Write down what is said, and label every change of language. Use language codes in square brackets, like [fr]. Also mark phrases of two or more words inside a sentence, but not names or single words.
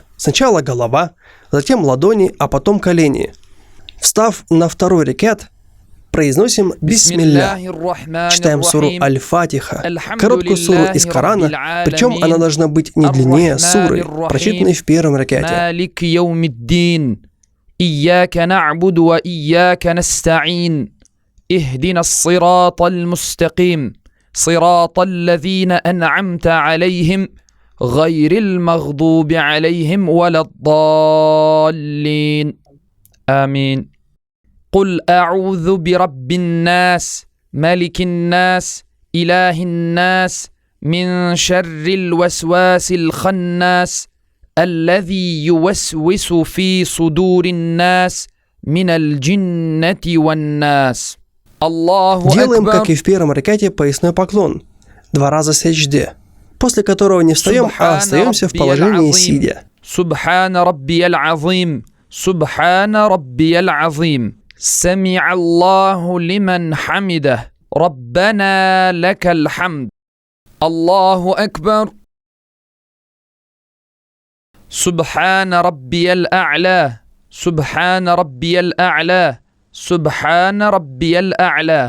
[ru] Сначала голова, затем ладони, а потом колени. Встав на 2 ракат, произносим Бисмилля. Читаем суру Аль-Фатиха, короткую суру из Корана, причем она должна быть не длиннее суры, прочитанной в 1 ракате. [ar] مالك يوم الدين إياك نعبد وإياك نستعين. اهدنا الصراط المستقيم. صراط الذين أنعمت عليهم. غير المغضوب عليهم ولا الضالين آمين. قل أعوذ برب الناس ملك الناس إله الناس من شر الوسواس الخناس الذي يوسوس في صدور الناس من الجنة والناس. الله [ru] Делаем, [ar] أكبر. [ru] как и в первом ракете, поясной поклон. 2 раза саджде, после которого не встаем, а остаемся в положении сидя. [ar] سبحان ربي العظيم سبحان ربي العظيم سمع الله لمن حمده ربنا لك الحمد. الله أكبر. سبحان ربي الأعلى سبحان ربي الأعلى سبحان ربي الأعلى.